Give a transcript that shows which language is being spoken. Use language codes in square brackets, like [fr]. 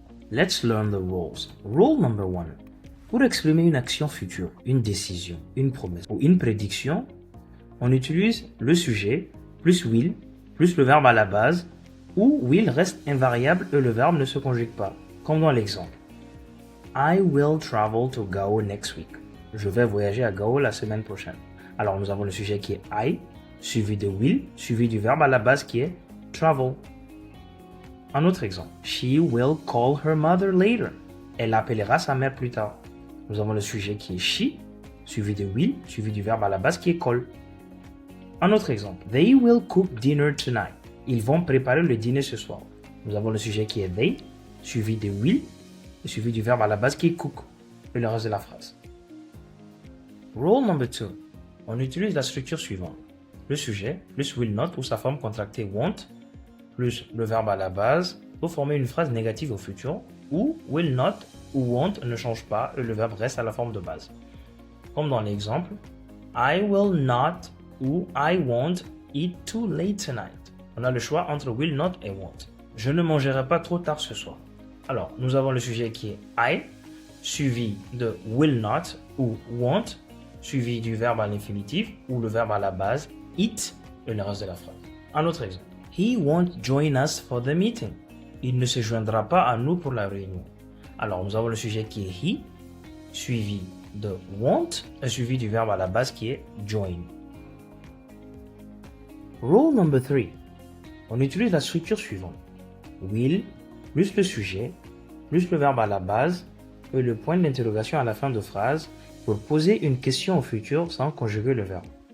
[fr] Let's learn the rules. Rule number 1. Pour exprimer une action future, une décision, une promesse ou une prédiction, on utilise le sujet plus will plus le verbe à la base où will reste invariable et le verbe ne se conjugue pas, comme dans l'exemple. [en] I will travel to Gao next week. [fr] Je vais voyager à Gao la semaine prochaine. Alors nous avons le sujet qui est I, suivi de will, suivi du verbe à la base qui est travel. Un autre exemple. [en] She will call her mother later. [fr] Elle appellera sa mère plus tard. Nous avons le sujet qui est she, suivi de will, suivi du verbe à la base qui est call. Un autre exemple. [en] They will cook dinner tonight. [fr] Ils vont préparer le dîner ce soir. Nous avons le sujet qui est they, suivi de will, et suivi du verbe à la base qui est cook, et le reste de la phrase. Rule number 2. On utilise la structure suivante. Le sujet, plus will not ou sa forme contractée won't, plus le verbe à la base, pour former une phrase négative au futur, où will not ou won't ne change pas et le verbe reste à la forme de base. [en] Comme dans l'exemple, I will not ou I won't eat too late tonight. [fr] On a le choix entre will not et won't. Je ne mangerai pas trop tard ce soir. Alors, nous avons le sujet qui est I, suivi de will not ou won't, suivi du verbe à l'infinitif ou le verbe à la base, eat, et le reste de la phrase. Un autre exemple. [en] He won't join us for the meeting. [fr] Il ne se joindra pas à nous pour la réunion. Alors, nous avons le sujet qui est he, suivi de won't, et suivi du verbe à la base qui est join. Rule number 3. On utilise la structure suivante. Will, plus le sujet, plus le verbe à la base, et le point d'interrogation à la fin de phrase pour poser une question au futur sans conjuguer le verbe.